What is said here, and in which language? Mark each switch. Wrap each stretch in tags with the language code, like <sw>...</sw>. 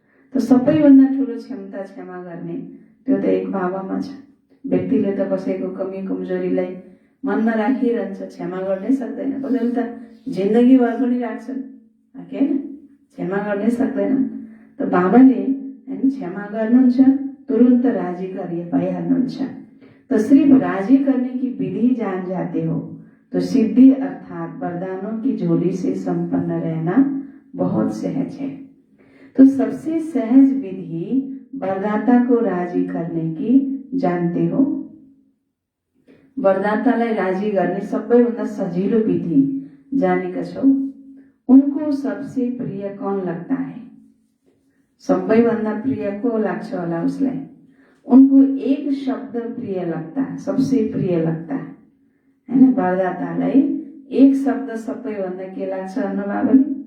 <ne>त सबैभन्दा ठुलो क्षमता क्षमा गर्ने त्यो त एक बाबामा छ। व्यक्तिले त कसैको कमी कमजोरीलाई मनमा राखिरहन्छ, क्षमा गर्नै सक्दैन। कसैले त जिन्दगीभर पनि राख्छन्, होइन, क्षमा गर्नै सक्दैन। त बाबाले होइन क्षमा गर्नुहुन्छ, तुरंत राजी भइहाल्नुहुन्छ।</ne> <hi>तो सिर्फ राजी करने की विधि जान जाते हो तो सिद्धि अर्थात वरदानों की झोली से संपन्न रहना बहुत सहज है। तो सबसे सहज विधि वरदाता को राजी करने की जानते हो।</hi> <ne>वरदातालाई राजी गर्ने सबैभन्दा सजिलो विधि जानेका छौ।</ne> <hi>उनको सबसे प्रिय कौन लगता है?</hi> <ne>सबैभन्दा प्रिय को लाग्छ होला उसलाई?</ne> <hi>उनको एक शब्द प्रिय लगता है, सबसे प्रिय लगता है, हैन?</hi> <ne>वरदातालाई एक शब्द सबैभन्दा के लाग्छ भन्नु बाबुले?</ne>